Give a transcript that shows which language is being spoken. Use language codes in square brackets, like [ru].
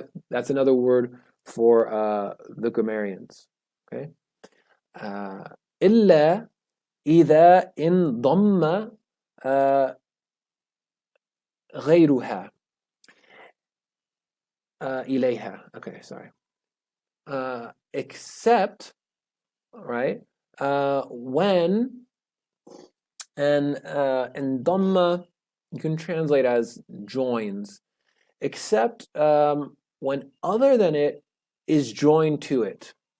[en] That's another word for the grammarians. Okay. [ar] إلا إذا انضم غيرها إليها. [en] Okay, sorry. Except, right, when, and dhamma you can translate as joins. except when other than it is joined to it.